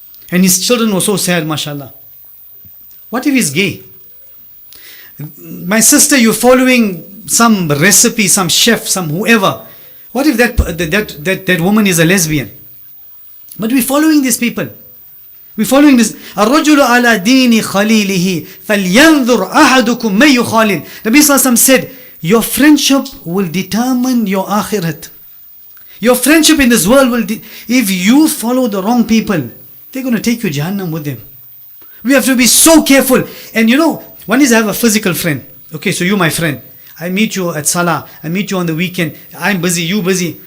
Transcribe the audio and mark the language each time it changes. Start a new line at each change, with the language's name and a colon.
English: And his children were so sad, mashallah. What if he's gay? My sister, you're following some recipe, some chef, some whoever. What if that woman is a lesbian? But we're following these people. We're following this.
Arabic: الرجل على دين خليله فلينظر أحدكم من يخالل.
English: Nabi Sallallahu Alaihi Wasallam said, your friendship will determine your akhirat. Your friendship in this world will, if you follow the wrong people, they're going to take you Jahannam with them. We have to be so careful. And one is I have a physical friend. Okay, so you're my friend. I meet you at Salah. I meet you on the weekend. I'm busy, you busy.